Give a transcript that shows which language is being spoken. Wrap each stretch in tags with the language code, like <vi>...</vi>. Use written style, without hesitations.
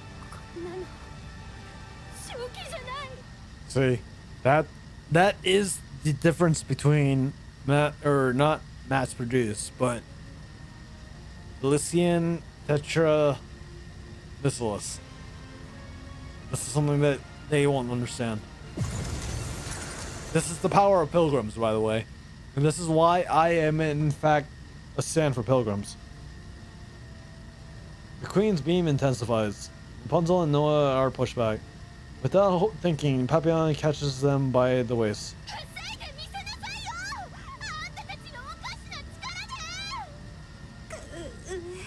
<ja>こんなの正気じゃない。</ja> <en>See, that is the difference between not mass produced, but Elysian Tetra Bacillus. This is something that they won't understand. This is the power of pilgrims, by the way. And this is why I am, in fact, a stand for pilgrims. The Queen's beam intensifies. Rapunzel and Noah are pushed back. Without thinking, Papillon catches them by the waist.</en> <ja>防いでみせなさいよ。あんたたちのおかしな力で。</ja>